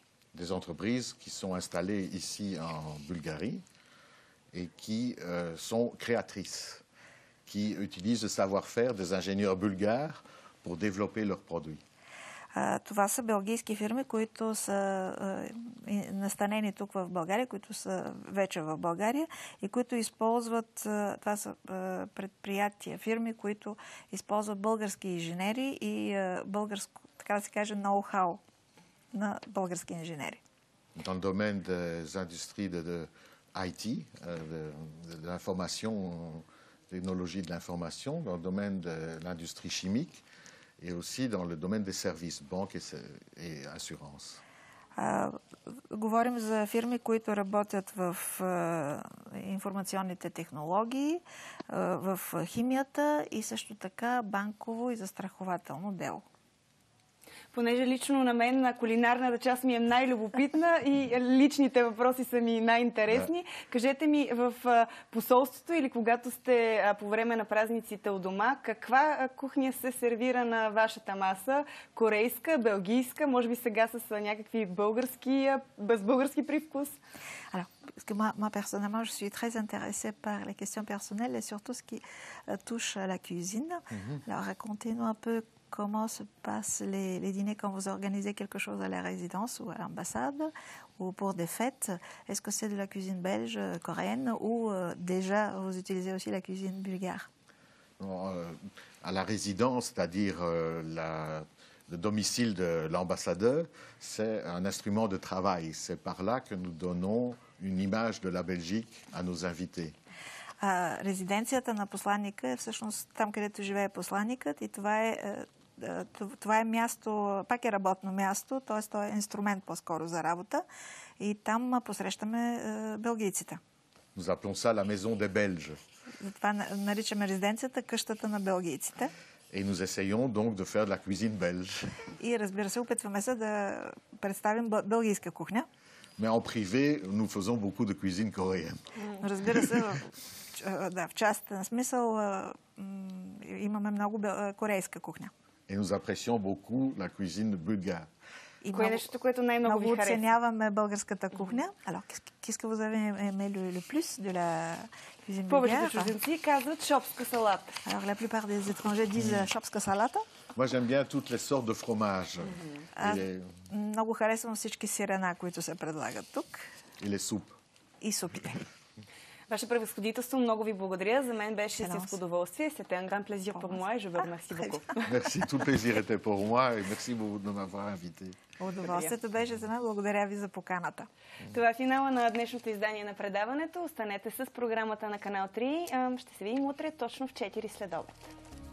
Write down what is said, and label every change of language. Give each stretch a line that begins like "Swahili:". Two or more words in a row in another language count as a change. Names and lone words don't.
French: Des entreprises qui sont installées ici en Bulgarie et qui sont créatrices, qui utilisent le savoir-faire des ingénieurs bulgares pour développer leurs produits.
Bulgarian: Това са белгийски фирми, които са настанени тук в България, които са вече в България и които използват, това са предприятия, фирми, които използват български инженери и българско, така да се каже, ноу-хау на български инженери.
French: Dans le domaine des industries de IT, de l'information, technologie de l'information, dans le domaine de l'industrie chimique, et aussi dans le domaine des services, banque et assurance.
Bulgarian: Говорим за фирми, които работят в информационните технологии, в химията и също така банково и застрахователно дело. Понеже лично на мен на кулинарната част ми е най-любопитна и личните въпроси са ми най-интересни. Да. Кажете ми, в посолството или когато сте по време на празниците у дома, каква кухня се сервира на вашата маса? Корейска, белгийска, може би сега с някакви без български привкус?
French: Alors, parce que moi, personnellement, je suis très intéressée par les questions personnelles et surtout ce qui touche à la cuisine. Alors, racontez-nous un peu comment se passent les dîners quand vous organisez quelque chose à la résidence ou à l'ambassade ou pour des fêtes. Est-ce que c'est de la cuisine belge, coréenne ou déjà vous utilisez aussi la cuisine bulgare? À la résidence, c'est-à-dire le domicile de l'ambassadeur, c'est un instrument de travail. C'est par là que nous donnons une image de la Belgique à nos invités.
Bulgarian: Резиденцията на посланника е всъщност там, където живее посланникът и това е място, пак е работно място, т.е. то е инструмент по-скоро за работа и там посрещаме белгийците.
French: Nous appelons ça la maison des Belges.
Bulgarian: Затова наричаме резиденцията къщата на белгийците.
French: Et nous essayons donc de faire de la cuisine belge.
Bulgarian: И разбира се, опитваме се да представим белгийска кухня.
French: Mais en privé, nous faisons beaucoup de cuisine coréenne.
Bulgarian: Разбира се, в частен смисъл имаме много корейска кухня.
French: Et nous apprécions beaucoup la cuisine bulgare.
Bulgarian: И Кое е нещото, което най-много ви много харесва? оценяваме българската кухня.
French: Alors, qu'est-ce que vous avez aimé le plus de la cuisine bulgare?
Bulgarian: Повечето чужденци казват шопска салата.
French: Alors, la plupart des étrangers disent
Bulgarian: шопска салата.
French: Moi, j'aime bien toutes les sortes de fromages.
Bulgarian: Много харесвам всички сирена, които се предлагат тук.
French: Et les soupes.
Bulgarian: И супите. Ваше превъзходителство, много ви благодаря. За мен беше истинско удоволствие.
French: C'était un grand plaisir pour moi et je vous remercie beaucoup. Merci, tout le plaisir était pour moi et merci beaucoup de m'avoir invité.
Bulgarian: Удоволствието беше за мен. Благодаря ви за поканата. Това е финала на днешното издание на предаването. Останете с програмата на Канал 3. Ще се видим утре точно в 4 след обед.